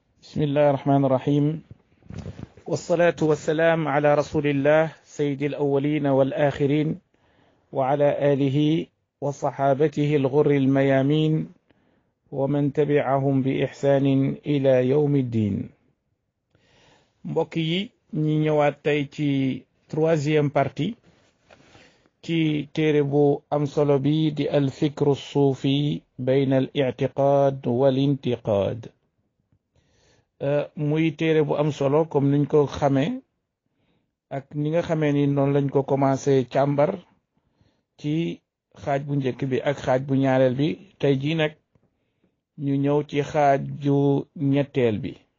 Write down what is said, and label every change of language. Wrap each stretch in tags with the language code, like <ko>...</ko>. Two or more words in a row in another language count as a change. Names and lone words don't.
<ar>بسم الله الرحمن الرحيم والصلاة والسلام على رسول الله سيد الأولين والآخرين وعلى آله وصحابته الغر الميامين ومن تبعهم بإحسان إلى يوم الدين.</ar> <wo>mbokk yi ñi ñëwaat tey ci</wo> <fr>troisième partie</fr> <wo>ci téere bu am solo bi di al fikru suufi bayna al i'tiqaad wal intiqaad muy téere bu am solo comme niñ ko xamee ak ni nga xamee ni noonu lañ ko commencé càmbar ci xaaj bu njëkk bi ak xaaj bu ñaareel bi tey jii nag ñu ñëw ci xaaju ñetteel bi</wo>